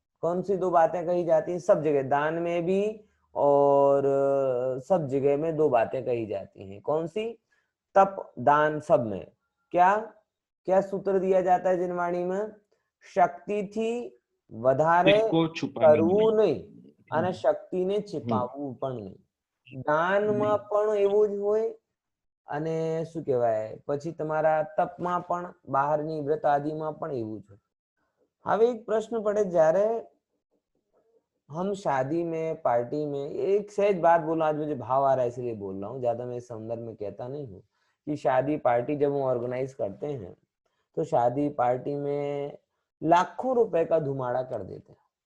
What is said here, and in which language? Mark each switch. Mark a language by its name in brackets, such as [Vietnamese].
[Hindi] कौन सी 2 बातें कही जाती हैं सब जगह, दान में भी और सब जगह में 2 बातें कही जाती हैं। कौन सी, तप दान सब में क्या क्या सूत्र दिया जाता है जिनवाणी में, शक्ति थी [Gujarati] વધારે કરવું નહીં અને શક્તિને छिपावવું પણ નહીં। દાનમાં પણ એવું જ હોય અને શું કહેવાય, પછી તમારા તપમાં પણ, બહારની વ્રત આદિમાં પણ એવું જ હોય। હવે એક પ્રશ્ન પડે, જ્યારે [Hindi] हम शादी में, पार्टी में, एक सहज बात बोलूं, आज मुझे भाव आ रहा है इसलिए बोल रहा हूँ, ज्यादा मैं इस संदर्भ में कहता नहीं हूँ, कि शादी पार्टी जब हम ऑर्गेनाइज करते हैं तो शादी पार्टी में लाखों रुपए का धुमाड़ा कर देते हैं।